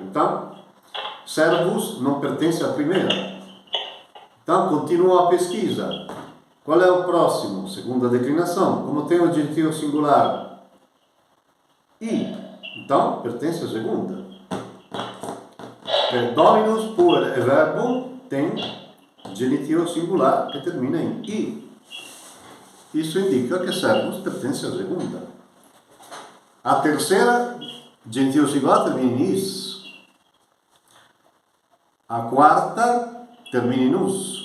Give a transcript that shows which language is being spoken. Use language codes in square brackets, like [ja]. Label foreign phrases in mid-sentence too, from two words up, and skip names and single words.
[pt] Então, servus não pertence à primeira. Então, continua a pesquisa. Qual é o próximo? Segunda declinação. Como tem o genitivo singular? I. Então, pertence à segunda. Dominus, puer e verbum tem genitivo singular que termina em I. Isso indica que servus pertence à segunda. A terceira, genitivo singular, termina em is. A quarta termina em us.